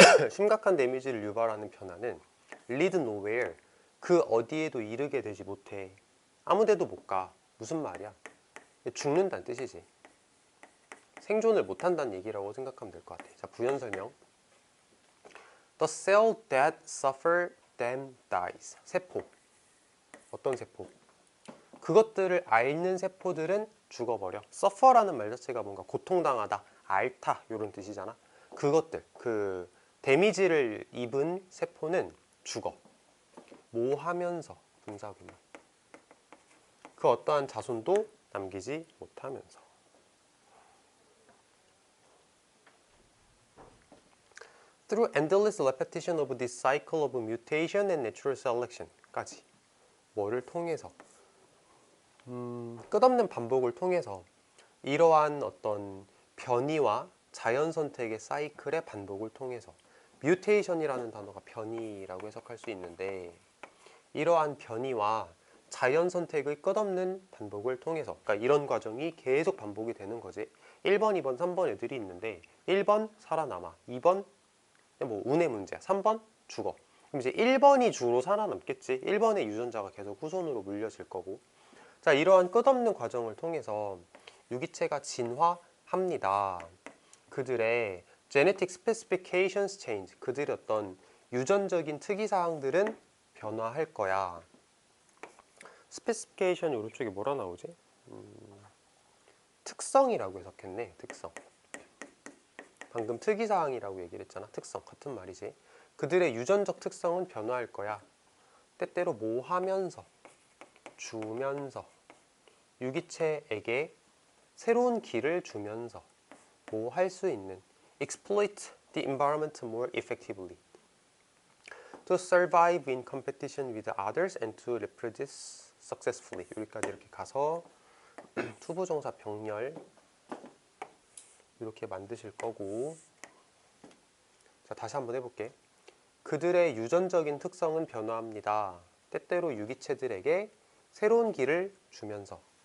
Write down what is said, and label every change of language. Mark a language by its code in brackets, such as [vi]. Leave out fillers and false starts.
[ko] 심각한 데미지를 유발하는 변화는 [en] lead nowhere, [ko] 그 어디에도 이르게 되지 못해. 아무데도 못 가. 무슨 말이야? 죽는다는 뜻이지. 생존을 못한다는 얘기라고 생각하면 될 것 같아. 자, 부연 설명. [en] The cell that suffer then dies. [ko] 세포. 어떤 세포? 그것들을 앓는 세포들은 죽어버려. suffer라는 말 자체가 뭔가 고통당하다, 앓다 이런 뜻이잖아. 그것들, 그 데미지를 입은 세포는 죽어. 뭐 하면서? 분사구문. 그 어떠한 자손도 남기지 못하면서. [en] Through endless repetition of this cycle of mutation and natural selection 까지. [ko] 뭐를 통해서? 끝없는 반복을 통해서 이러한 어떤 변이와 자연 선택의 사이클의 반복을 통해서. 뮤테이션이라는 단어가 변이라고 해석할 수 있는데, 이러한 변이와 자연 선택의 끝없는 반복을 통해서, 그러니까 이런 과정이 계속 반복이 되는 거지. 1번, 2번, 3번 애들이 있는데 1번 살아남아, 2번 뭐 운의 문제야, 3번 죽어. 그럼 이제 1번이 주로 살아남겠지. 1번의 유전자가 계속 후손으로 물려질 거고. 자, 이러한 끝없는 과정을 통해서 유기체가 진화합니다. 그들의 [en] genetic specifications change, [ko] 그들의 어떤 유전적인 특이사항들은 변화할 거야. specification이 오른쪽에 뭐라 나오지? 특성이라고 해석했네. 특성. 방금 특이사항이라고 얘기를 했잖아. 특성, 같은 말이지. 그들의 유전적 특성은 변화할 거야. 때때로 뭐 하면서, 주면서, 유기체에게 새로운 길을 주면서 뭐 할 수 있는, [en] exploit the environment more effectively, to survive in competition with others and to reproduce successfully. [ko] 여기까지 이렇게 가서 투부정사 병렬 이렇게 만드실 거고. 자, 다시 한번 해볼게. 그들의 유전적인 특성은 변화합니다. 때때로 유기체들에게 새로운 길을 주면서.